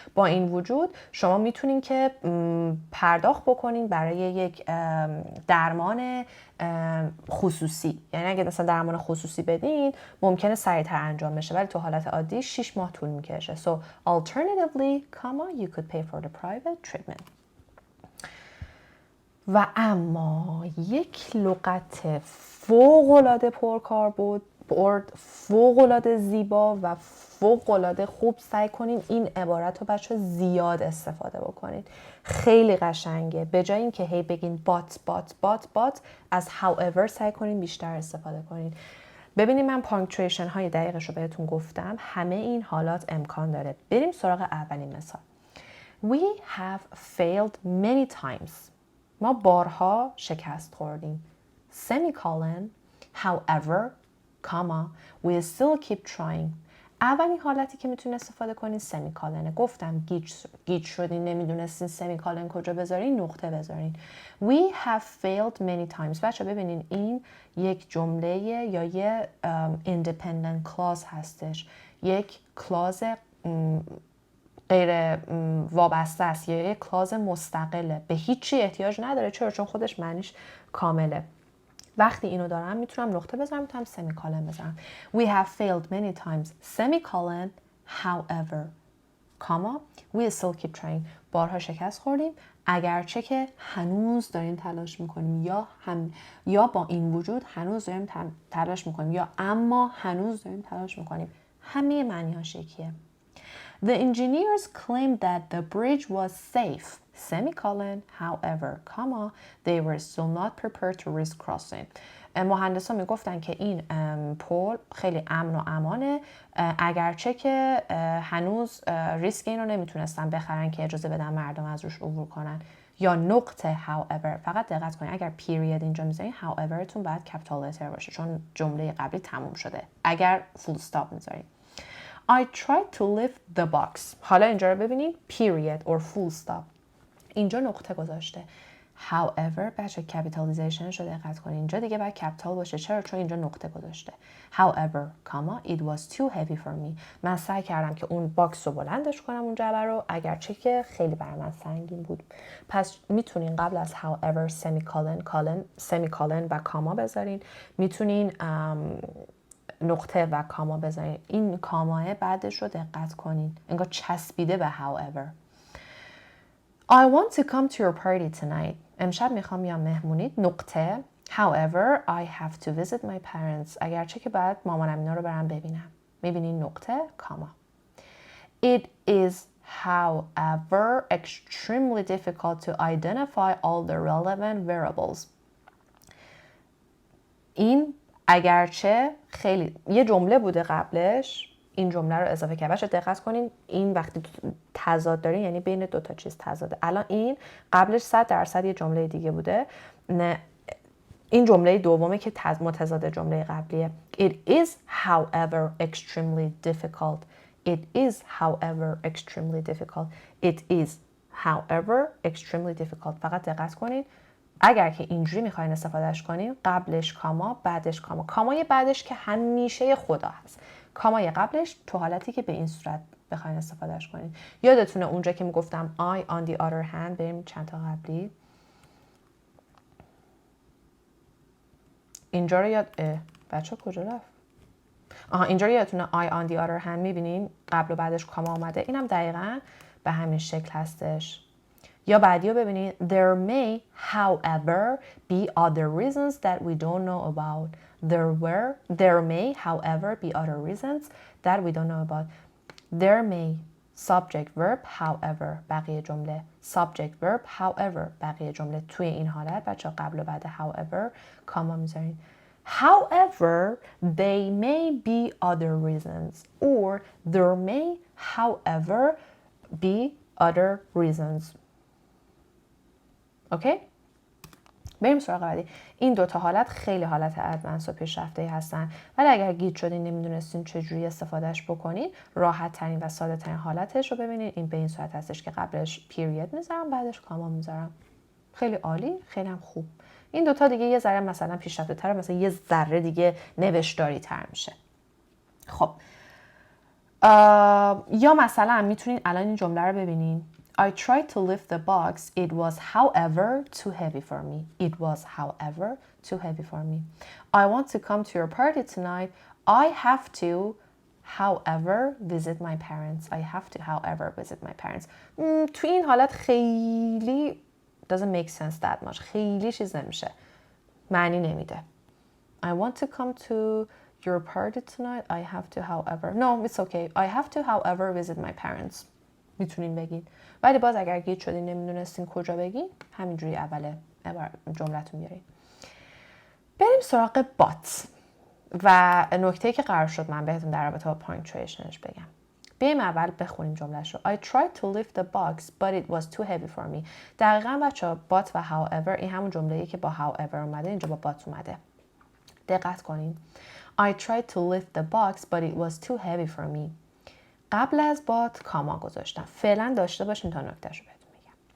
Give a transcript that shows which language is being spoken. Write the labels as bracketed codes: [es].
[fa] با این وجود شما میتونین که پرداخت بکنین برای یک درمان خصوصی. یعنی اگه مثلا درمان خصوصی بدین ممکنه سریعتر انجام بشه، ولی تو حالت عادی 6 ماه طول میکشه. [en] So alternatively, you could pay for the private treatment. [fa] و اما یک لغت فوق‌العاده پرکاربرد، فوق‌العاده زیبا و فوق‌العاده خوب. سعی کنین این عبارت رو بچه زیاد استفاده بکنید. خیلی قشنگه. به جای اینکه هی بگین بات از however سعی کنین بیشتر استفاده کنین. ببینید من پانکچویشن های دقیقش رو بهتون گفتم. همه این حالات امکان داره. بریم سراغ اولین مثال. [en] We have failed many times. [fa] ما بارها شکست خوردیم. [en] Semicolon, however, comma, we still keep trying. [fa] اولین حالتی که میتونید استفاده کنید سمیکالنه. گفتم گیج شدین نمیدونستین سمیکالن کجا بذارین، نقطه بذارین. [en] We have failed many times. [fa] بچه ببینین این یک جمله یا یه independent clause هستش. یک کلاز غیر وابسته است یا یک کلاز مستقله، به هیچی احتیاج نداره. چرا؟ چون خودش معنیش کامله. وقتی اینو دارم میتونم نقطه بذارم، میتونم سمیکالن بذارم. [en] We have failed many times. Semicolon, however, comma, we still keep trying. [fa] بارها شکست خوردیم اگرچه که هنوز داریم تلاش میکنیم، یا با این وجود هنوز داریم تلاش میکنیم، یا اما هنوز داریم تلاش میکنیم. همه معنی‌هاش یکیه. [en] The engineers claimed that the bridge was safe. Semicolon, however, comma, they were still not prepared to risk crossing. [fa] مهندسان میگفتن که این پل خیلی امن و امانه، اگرچه که هنوز ریسک این رو نمیتونستن بخرن که اجازه بدن مردم از روش عبور کنن. یا نقطه however. فقط دقت کنید اگر period اینجا میذارین however تون باید capital letter باشه، چون جمله قبلی تموم شده. اگر full stop میذارین [en] I tried to lift the box. [fa] حالا اینجا رو ببینید period or full stop. اینجا نقطه گذاشته. however بچه کپیتالیزیشنش رو دقت کنید. اینجا دیگه باید کپیتال باشه. چرا؟ چون اینجا نقطه گذاشته. [en] however it was too heavy for me. [fa] من سعی کردم که اون باکس رو بلندش کنم اون جعبه رو، اگرچه که خیلی برای من سنگین بود. پس میتونین قبل از however سمیکالن و کاما بذارین. میتونین نقطه و کاما بذارین. این کاماه بعدش رو دقت کنین، انگار چسبیده به however. [en] I want to come to your party tonight. [fa] امشب میخوام بیام مهمونیت. نقطه. [en] However, I have to visit my parents. [fa] اگرچه که باید مامانم اینا رو برم ببینم. میبینین نقطه کاما. [en] It is however extremely difficult to identify all the relevant variables. [fa] این اگرچه خیلی یه جمله بوده قبلش، این جمله رو اضافه کرده. بچه دقت کنین این وقتی تضاد دارین یعنی بین دو تا چیز تضاده. الان این قبلش 100% یه جمله دیگه بوده. نه این جمله دومه که متضاد جمله قبلیه. [en] It is however extremely difficult. It is however extremely difficult. It is however extremely difficult. [fa] فقط دقت کنین اگر که اینجوری میخواین استفادهش کنین قبلش کاما بعدش کاما. کامای بعدش که همیشه خدا هست. کامای قبلش تو حالتی که به این صورت بخواین استفادهش کنین. یادتونه اونجا که میگفتم [en] I on the other hand، [fa] بریم چند تا قبلی. اینجا رو یاد بچه کجا رفت؟ اینجا رو یادتونه [en] I on the other hand [fa] میبینین قبل و بعدش کاما آمده. اینم دقیقاً به همین شکل هستش. یا بعدی رو ببینید. [en] There may however be other reasons that we don't know about. There may however be other reasons that we don't know about. There may subject verb however [fa] بقیه جمله. [en] Subject verb however [fa] بقیه جمله. توی این حالت بچه قبل و بعد however کاما میذارین. [en] However they may be other reasons or there may however be other reasons. [fa] اوکی؟ بریم سراغ بعدی. این دوتا حالت خیلی حالت ادوانس و پیشرفته هستن، ولی اگر گیج شدین نمیدونستین چجوری استفادهش بکنین، راحت ترین و ساده ترین حالتش رو ببینید. این به این صورت هستش که قبلش پیریود میذارم بعدش کاما میذارم. خیلی عالی، خیلی هم خوب. این دوتا دیگه یه ذره مثلا پیشرفته تر، مثلا یه ذره دیگه نوشتاری تر میشه. خب یا مثلا میتونین الان این جمله رو ببینین. [en] I tried to lift the box. It was, however, too heavy for me. It was, however, too heavy for me. I want to come to your party tonight. I have to, however, visit my parents. I have to, however, visit my parents. [fa] تو این حالت خیلی [en] doesn't make sense that much. [fa] خیلی چیز نمیشه. معنی نمیده. [en] I want to come to your party tonight. I have to, however. No, it's okay. I have to, however, visit my parents. [fa] میتونین بگین. ولی باز اگر گیج شدین نمیدونستین کجا بگین، همینجوری اول جملتون بیارین. بریم سراغ بات و نکته‌ای که قرار شد من بهتون در رابطه با پانکچویشنش بگم. بیایم اول بخونیم جمله‌شو. [en] I tried to lift the box but it was too heavy for me. [fa] دقیقاً بچه‌ها بات و however این همون جمله‌ای که با however اومده اینجا با بات اومده. دقت کنین. [en] I tried to lift the box but it was too heavy for me. [fa] قبل از بات کاما گذاشتم. فعلا داشته باشین تا نکتهشو بهتون میگم.